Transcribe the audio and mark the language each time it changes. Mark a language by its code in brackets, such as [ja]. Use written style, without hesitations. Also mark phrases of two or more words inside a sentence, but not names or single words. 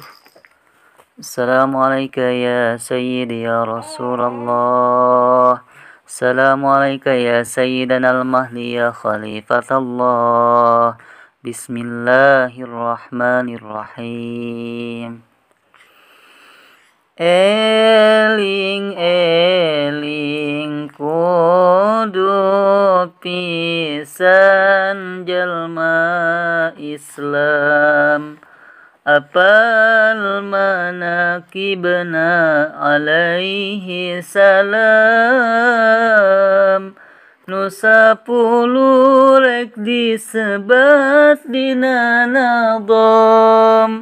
[ar] السلام عليكم يا سيدي يا رسول الله. السلام عليكم يا سيدنا المهدي يا خليفة الله. Bismillahirrahmanirrahim. [su] Eling eling kudu pisan jelma Islam, apal manakibna [ar] عليه السلام, [su] nu sapuluh rek disebat dina nadom.